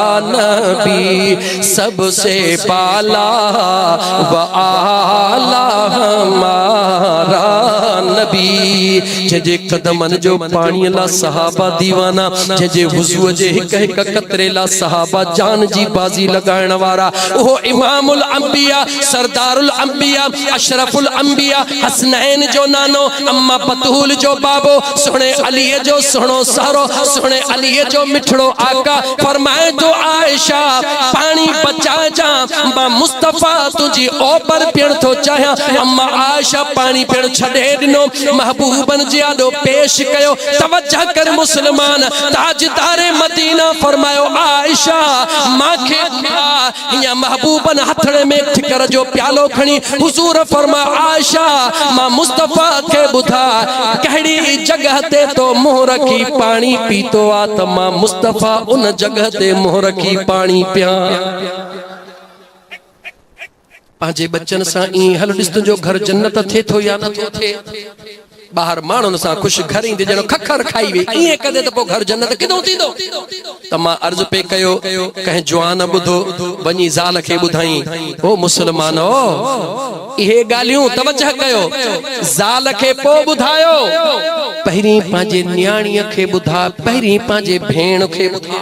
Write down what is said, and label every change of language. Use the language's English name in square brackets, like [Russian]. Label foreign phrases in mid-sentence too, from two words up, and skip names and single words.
[Sindhi] नबी सबसे पाला व आला हमारा नबी जे कदमन जो पानी ला सहाबा दीवाना जे हुजूर जे हिक हिक कतरे ला सहाबा जान जी बाजी लगाइण वारा ओ इमामुल अंबिया सरदारुल अंबिया अशरफुल अंबिया हसनैन जो नानो अम्मा बतूल जो बाबो सोने अली जो सोनो सारो सोने अली जो मिठड़ो आका फरमाए तो आयशा पानी बचा जा मां मुस्तफा तुझी ओबर पिण तो चाहा अम्मा आयशा पानी पिण छडे दिनो महबूबन जी आडो पेश कयो तवज्जो कर मुसलमान ताजदारे मदीना फरमायो आयशा माखे या महबूबन हथड़े में ठिकर जो प्यालो खणी हुजूर फरमा आयशा मां मुस्तफा के बुधा कहड़ी जगह ते तो मुंह रखी पानी पीतो आ त मां मुस्तफा उन जगह ते मुंह रखी पानी पिया पांजे बच्चन सा ई हल दिस जो घर जन्नत थे तो या न तो थे बाहर माण्हुनि सां ख़ुशि घर ईंदे ॼणो खखर खाई वे ईअं कंदे त पोइ घर जन्नत किथां थींदो। त मां अर्ज़ पे कयो कंहिं जवान ॿुधो वञी ज़ाल खे ॿुधाई ओ मुस्लमानो इहे ॻाल्हियूं तवजह कयो ज़ाल खे पोइ ॿुधायो पहिरीं पंहिंजे न्याणीअ खे ॿुधा पहिरीं पंहिंजे भेण खे ॿुधा।